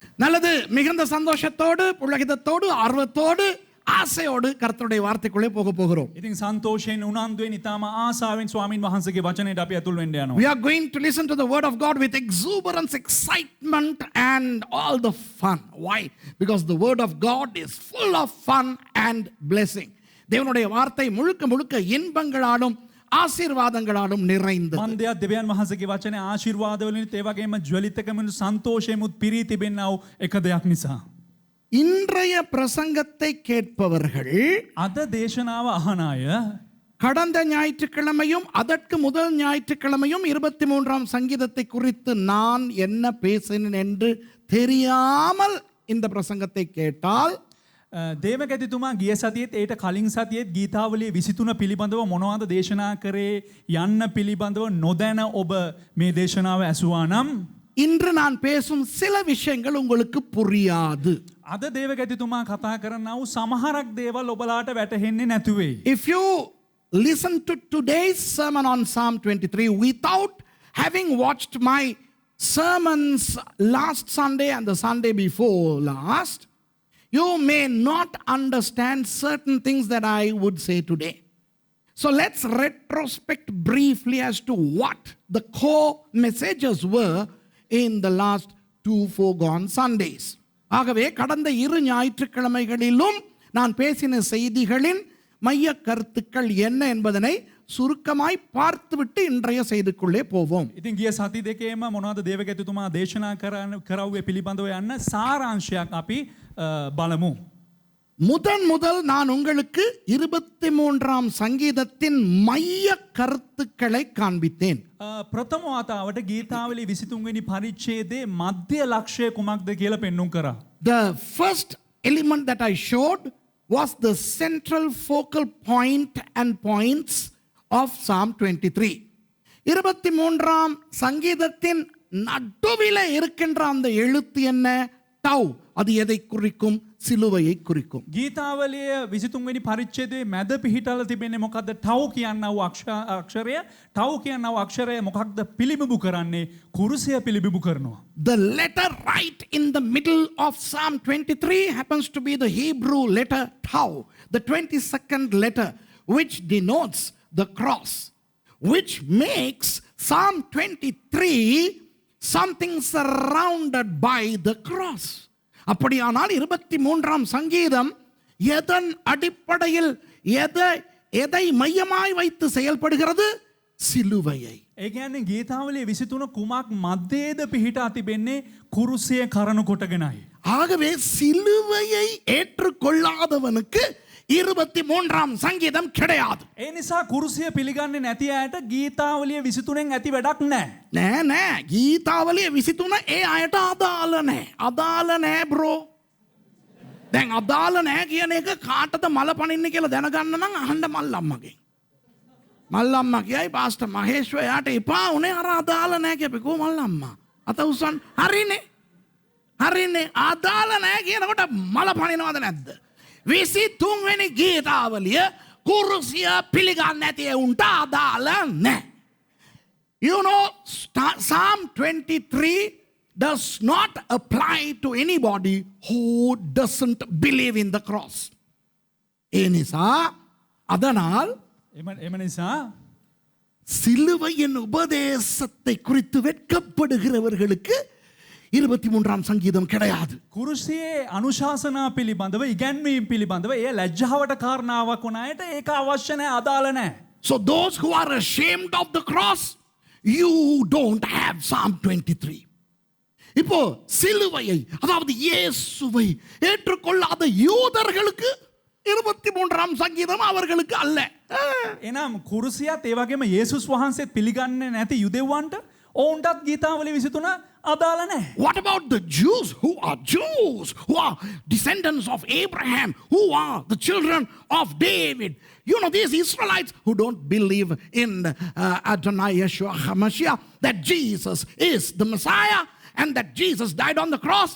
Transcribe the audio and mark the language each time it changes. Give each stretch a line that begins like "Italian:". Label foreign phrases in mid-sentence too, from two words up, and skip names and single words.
Tamil: அல்லது மிகுந்த சந்தோஷத்தோடு புலகிதத்தோடு ஆர்வத்தோடு ආසයෝடு කර්තෘடைய வார்த்தைக்குள்ளே போக போகிறோம்.
Sinhala: ඉතින් සන්තෝෂයෙන් උනන්දුවෙන් ඊටම ආසාවෙන් ස්වාමින් වහන්සේගේ වචනයට අපි ඇතුල් වෙන්න යනවා.
English: We are going to listen to the word of God with exuberance, excitement and all the fun. Why? Because the word of God is full of fun and blessing.
Tamil: தேவனுடைய வார்த்தை முழுக்க முழுக்க இன்பங்களாலும் ආශිර්වාදங்களாலும் நிறைந்தது.
Sinhala: මන්දයා දෙවියන් වහන්සේගේ වචනේ ආශිර්වාද වලින් ඒ වගේම ජ්වලිතකමින් සන්තෝෂයෙන් පිරීති වෙන්නව එක දෙයක් නිසා.
Tamil: இன்றைய பிரசங்கத்தை கேட்பவர்கள்
Sinhala: අද දේශනාව අහන අය
Tamil: கடந்த ஞாயிற்றுக்கிழமையும் அதற்கு முதல் ஞாயிற்றுக்கிழமையும் 23ஆம் சங்கீதத்தை குறித்து நான் என்ன பேசினேன் என்று தெரியாமல் இந்த பிரசங்கத்தை கேட்டால்
Sinhala: දේවගැතිතුමා ගිය සතියේත් ඒට කලින් සතියේත් ගීතාවලිය 23 පිළිබඳව මොනවද දේශනා කරේ යන්න පිළිබඳව නොදැන ඔබ මේ දේශනාව ඇසුවා නම්
Tamil: இன்று நான் பேசும் சில விஷயங்கள் உங்களுக்கு புரியாது.
Sinhala: අද දේවගැතිතුමා කතා කරනව සමහරක් දේවල් ඔබලාට වැටහෙන්නේ නැතු වෙයි.
English: If you listen to today's sermon on Psalm 23 without having watched my sermons last Sunday and the Sunday before last, you may not understand certain things that I would say today. So let's retrospect briefly as to what the core messages were in the last 2 foregone Sundays.
Tamil: ஆகவே கடந்த 2 ஞாயிற்றுக்கிழமைகளிலும் நான் பேசின செய்திகளின் மைய கருத்துக்கள் என்ன என்பதனை சுருக்கமாய் பார்த்துவிட்டு இன்றைய செய்திக்குள்ளே போவோம்.
Sinhala: ඉතින් ගිය සති දෙකේම මොනවද දේවගැතිතුමා දේශනා කරවුවේ පිළිබඳව යන්න සාරාංශයක් අපි බලමු.
Tamil: முதல் நான் உங்களுக்கு 23ஆம் சங்கீதத்தின் மைய கருத்துக்களை காண்பித்தேன்.
Sinhala: ප්‍රථම වතාවට ගීතාවලිය 23 වෙනි පරිච්ඡේදයේ මධ්‍ය ලක්ෂ්‍ය කුමක්ද කියලා පෙන්වුම් කරා.
English: The first element that I showed was the central focal point and points of Psalm 23.
Tamil: 23ஆம் சங்கீதத்தின் நடுவிலே இருக்கின்ற அந்த எழுத்து என்ன? டவ். அது எதை குறிக்கும்? සිලුවயை குறிக்கும்.
Sinhala: ගීතාවලිය 23 වෙනි පරිච්ඡේදයේ මැද පිහිටලා තිබෙන්නේ මොකද්ද? ටව් කියනව අක්ෂරය. ටව් කියනව අක්ෂරය මොකක්ද පිළිබිඹු කරන්නේ? කුරුසය පිළිබිඹු කරනවා.
English: The letter right in the middle of Psalm 23 happens to be the Hebrew letter tau, the 22nd letter, which denotes the cross, which makes Psalm 23 something surrounded by the cross.
Tamil: அப்படியானால் 23ஆம் சங்கீதம் எதன் அடிப்படையில் எதை மையமாய் வைத்து செயல்படுகிறது? சிலுவையை.
Sinhala: ඒ කියන්නේ ගීතාවලිය 23 කුමක් මැදේද පිහිටා තිබෙන්නේ? කුරුසිය කරණු කොටගෙනයි.
Tamil: ஆகவே சிலுவையை ஏற்றுக்கொள்ளாதவனுக்கு 23ஆம் சங்கீதம் கிடையாது.
Sinhala: ඒ නිසා කුරුසිය පිළිගන්නේ නැති අයට ගීතාවලිය 23න් ඇති වැඩක් නැහැ. නෑ ගීතාවලිය 23 ඒ අයට අදාළ නැහැ. අදාළ නැහැ බ්‍රෝ. දැන් අදාළ නැහැ කියන එක කාටද මල පනින්නේ කියලා දැනගන්න නම් අහන්න මල්ලම්මගෙන්. මල්ලම්මා කියයි පාස්ටර් මහේෂ් එයාට එපා උනේ අර අදාළ නැහැ කියපේ මල්ලම්මා. අත උස්සන් හරිනේ අදාළ නැහැ කියනකොට මල පනිනවද නැද්ද? 23 වෙනි ගීතාවලිය කුරුසිය පිළිගන්නේ නැති උන්ට අදාළ නැහැ.
English: You know, Psalm 23 does not apply to anybody who doesn't believe in the cross.
Sinhala: ඒ නිසා அதனால் එම නිසා
Tamil: சிலுவையின் உபதேசத்தை குறித்து வெட்கப்படுகிறவர்களுக்கு 23ஆம் சங்கீதம் கிடையாது.
Sinhala: කුරුසියේ අනුශාසනා පිළිබඳව ඉගැන්වීම් පිළිබඳව ඒ ලැජ්ජාවට කාරණාවක් වුණ අයට ඒක අවශ්‍ය නැහැ, අදාළ නැහැ.
English: So those who are ashamed of the cross, you don't have Psalm 23.
Tamil: இப்போ சிலுவையை அதாவது இயேசுவை ஏற்றுக்கொள்ளாத யூதர்களுக்கு 23ஆம் சங்கீதம் அவர்களுக்கு அல்ல.
Sinhala: එනම් කුරුසියත් ඒ වගේම යේසුස් වහන්සේත් පිළිගන්නේ නැති යුදෙව්වන්ට ඔවුන්ටත් ගීතාවලිය 23 අදාළ නැහැ.
English: What about the Jews who are descendants of Abraham, who are the children of David? You know, these Israelites who don't believe in
Hebrew: Adonai Yeshua HaMashiach,
English: that Jesus is the Messiah and that Jesus died on the cross.